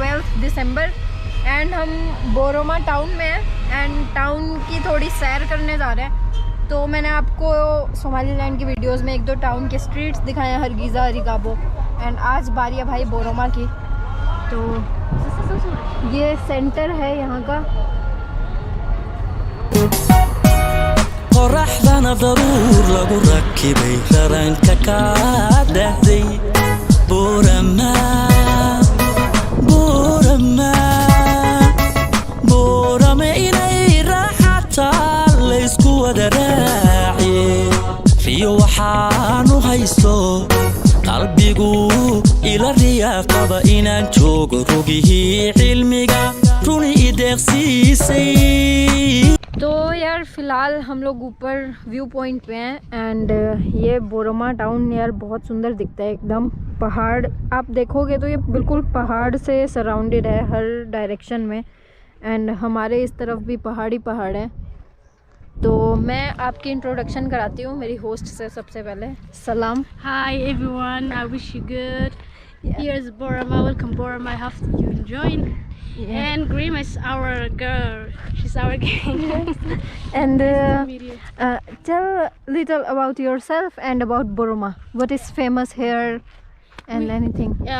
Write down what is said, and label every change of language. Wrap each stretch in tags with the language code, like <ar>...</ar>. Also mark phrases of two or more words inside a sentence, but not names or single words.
<en>December and</en> <hi>हम बोरोमा टाउन में हैं एंड टाउन की थोड़ी सैर करने जा रहे हैं। तो मैंने आपको सोमालीलैंड की वीडियोस में 1-2 टाउन के स्ट्रीट्स दिखाए हैं, हरगीज़ा, रिकाबो, एंड आज बारी है भाई बोरोमा की। तो ये सेंटर है यहाँ का।</hi> <so>qoraxdana daruur lagu rakibay qaranka ka dhexday borama inay raaxataa laysku wada raaciye riyo waxaanu haysto qalbigu ila riyaaqaba inaan joogo rogihii cilmiga runi ideeqsiisay।</so> <hi>तो यार फ़िलहाल हम लोग ऊपर</hi> <en>view point</en> <hi>पे हैं एंड ये बोरोमा टाउन यार बहुत सुंदर दिखता है एकदम। पहाड़ आप देखोगे तो ये बिल्कुल पहाड़ से सराउंडेड है हर डायरेक्शन में एंड हमारे इस तरफ भी पहाड़ ही पहाड़ है। तो मैं आपकी इंट्रोडक्शन कराती हूँ मेरी होस्ट से। सबसे पहले सलाम।</hi> <en>Hi everyone, I wish you good. Here's Borama, welcome Borama, I hope you enjoying. And Grim is our girl, she's our gang. And tell little about yourself and about Boroma. What is famous here and anything?</en>